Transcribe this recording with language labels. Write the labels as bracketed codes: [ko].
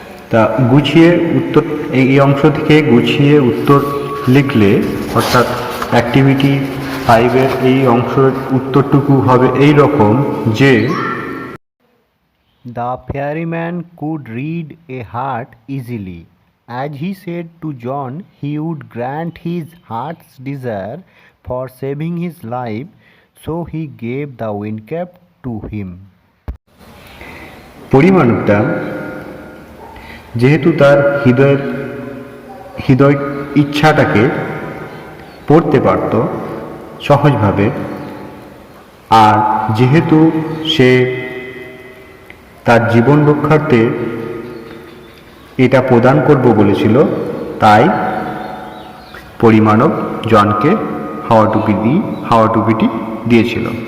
[bn] তা গুছিয়ে উত্তর এই অংশ থেকে গুছিয়ে উত্তর লিখলে অর্থাৎ অ্যাক্টিভিটি 5-এর এই অংশের উত্তরটুকু হবে এই রকম যে [en] The ferryman could read a heart easily. As he said to John, he would grant his heart's desire for saving his life, so he gave the wind cap to him. [bn] পরিমাণবটা যেহেতু তার হৃদয় ইচ্ছাটাকে পড়তে পারত সহজভাবে, আর যেহেতু সে তার জীবন রক্ষার্থে এটা প্রদান করব বলেছিল, তাই পরিমাণব জনকে হাওয়া টুপিটি দিয়েছিল।